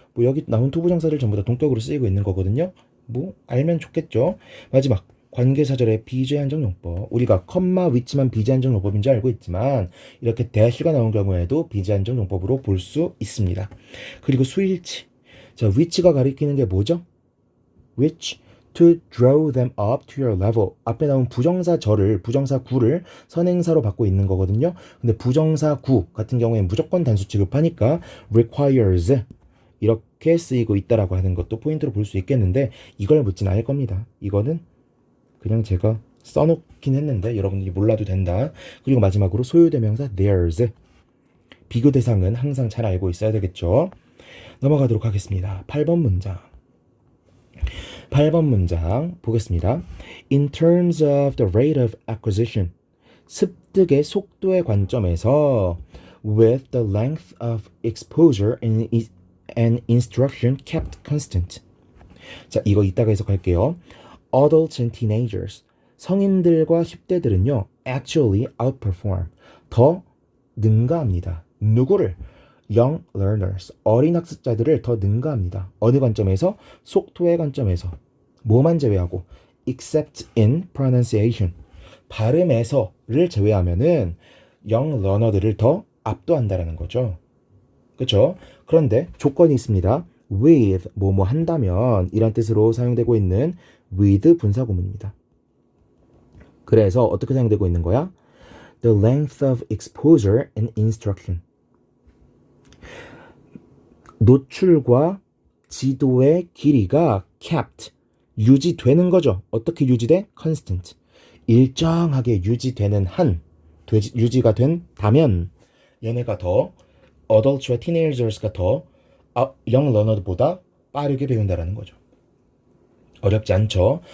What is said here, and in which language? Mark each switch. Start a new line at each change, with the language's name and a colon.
Korean: 뭐 여기 나온 투부정사들 전부 다 동격으로 쓰이고 있는 거거든요. 뭐 알면 좋겠죠. 마지막 관계사절의 비제한적 용법. 우리가 컴마 위치만 비제한적 용법인 줄 알고 있지만 이렇게 대시가 나온 경우에도 비제한적 용법으로 볼 수 있습니다. 그리고 수일치. 자, which가 가리키는 게 뭐죠?
English: which, to draw them up to your level.
Korean: 앞에 나온 부정사 절을, 부정사 구를 선행사로 받고 있는 거거든요. 근데 부정사 구 같은 경우에는 무조건 단수 취급하니까 requires 이렇게 쓰이고 있다라고 하는 것도 포인트로 볼 수 있겠는데 이걸 묻진 않을 겁니다. 이거는 그냥 제가 써놓긴 했는데 여러분들이 몰라도 된다. 그리고 마지막으로 소유대명사 theirs. 비교 대상은 항상 잘 알고 있어야 되겠죠. 넘어가도록 하겠습니다. 8번 문장. 8번 문장 보겠습니다.
English: In terms of the rate of acquisition,
Korean: 습득의 속도의 관점에서
English: with the length of exposure and instruction kept constant.
Korean: 자, 이거 이따가 해석할게요.
English: Adults and teenagers,
Korean: 성인들과 10대들은요
English: actually outperform,
Korean: 더 능가합니다. 누구를?
English: young learners,
Korean: 어린 학습자들을 더 능가합니다. 어느 관점에서? 속도의 관점에서. 뭐만 제외하고?
English: except in pronunciation,
Korean: 발음에서를 제외하면은 young learner들을 더 압도한다라는 거죠. 그렇죠? 그런데 조건이 있습니다. with 뭐뭐 한다면 이란 뜻으로 사용되고 있는 with 분사구문입니다. 그래서 어떻게 사용되고 있는 거야?
English: The length of exposure and instruction.
Korean: 노출과 지도의 길이가 kept, 유지되는 거죠. 어떻게 유지돼? constant. 일정하게 유지되는 한, 유지가 된다면 얘네가 더 adults와 teenagers가 더
English: young learner보다
Korean: 빠르게 배운다라는 거죠. 어렵지 않죠?